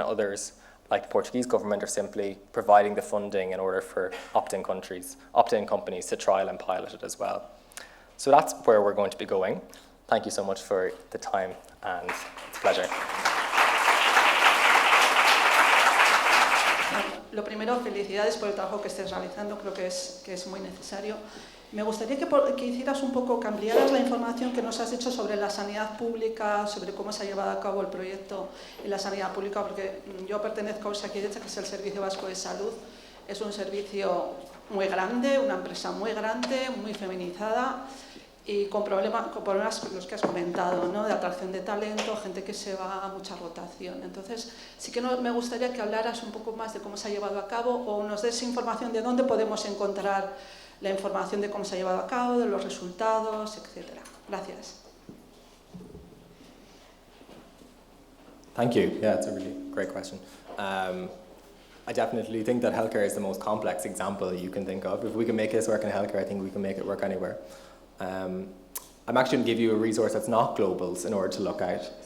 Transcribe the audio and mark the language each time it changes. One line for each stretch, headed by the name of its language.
English: Others, like the Portuguese government, are simply providing the funding in order for opt-in companies to trial and pilot it as well. So that's where we're going to be going. Thank you so much for the time, and it's a pleasure.
Spanish: Lo primero, felicidades por el trabajo que estés realizando, creo que es muy necesario. Me gustaría que hicieras un poco, que ampliaras la información que nos has hecho sobre la sanidad pública, sobre cómo se ha llevado a cabo el proyecto en la sanidad pública, porque yo pertenezco a Osakidetza, que es el Servicio Vasco de Salud. Es un servicio muy grande, una empresa muy grande, muy feminizada y con problemas los que has comentado, ¿no? De atracción de talento, gente que se va, mucha rotación. Entonces, sí que me gustaría que hablaras un poco más de cómo se ha llevado a cabo o nos des información de dónde podemos encontrar la información de cómo se ha llevado a cabo, de los resultados, etc. Gracias.
English: Thank you. Yeah, it's a really great question. I definitely think that healthcare is the most complex example you can think of. If we can make this work in healthcare, I think we can make it work anywhere. I'm actually going to give you a resource that's not globals in order to look at.